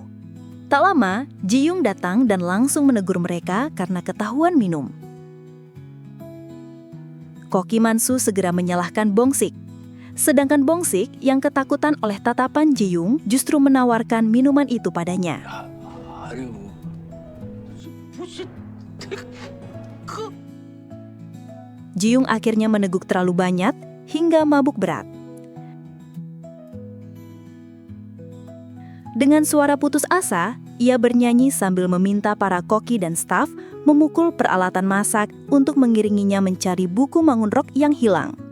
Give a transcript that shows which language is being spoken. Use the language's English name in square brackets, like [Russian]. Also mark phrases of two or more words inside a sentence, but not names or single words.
[Indonesian] Tak lama, Ji Young datang dan langsung menegur mereka karena ketahuan minum. Koki Mansu segera menyalahkan Bongsik. Sedangkan Bongsik yang ketakutan oleh tatapan Ji Young justru menawarkan minuman itu padanya. [Korean] 아유, 무슨 [Indonesian] Ji Young akhirnya meneguk terlalu banyak hingga mabuk berat. Dengan suara putus asa, ia bernyanyi sambil meminta para koki dan staf memukul peralatan masak untuk mengiringinya mencari buku Mangun Rock yang hilang.